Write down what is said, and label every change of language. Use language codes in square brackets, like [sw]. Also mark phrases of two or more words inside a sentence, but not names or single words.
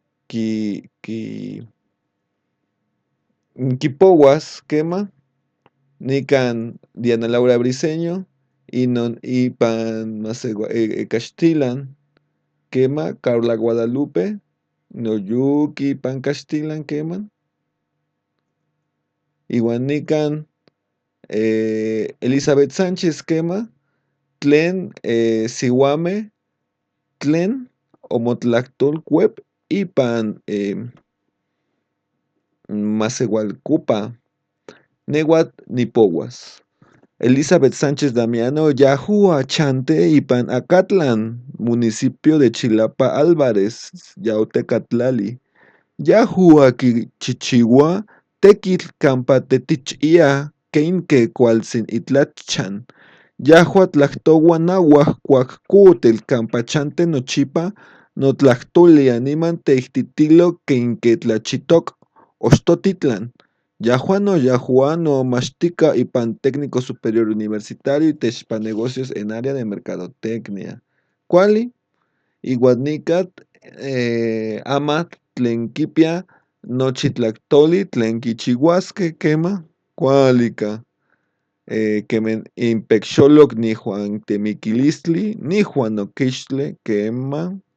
[ngu] quipouas quema, nican Diana Laura Briceño inon ipan Caxtilan quema, Carla Guadalupe noyuqui ipan Caxtilan quema, iuan nican Elizabeth Sánchez quema, tlen siuameh tlen omotlahtolcuep ipan maseualcopa neuatl nipouas. Elizabeth Sánchez Damiano yahua chante ipan Acatlan, [es] municipio de Chilapa Álvarez, [ngu] Yaotecatlali. Yahua quichichiua tequitl campa tetichia queinque cualtzin itlachan. Yahua tlahtoua nauah cuac campa chante nochipa notlahtoli niman teihtitilo queinque tlachitoc Ochtotitlan. Yahua nomachtica ipan [es] técnico superior universitario itechpa negocios en área de mercadotecnia. [ngu] Cuali, iuan nican amatl tlen quipia nochi tlahtoli tlen quichiuasqueh quema, cuali ica quemen inpecxoloc nihuan temiquilistli, nihuan noquixtle quema,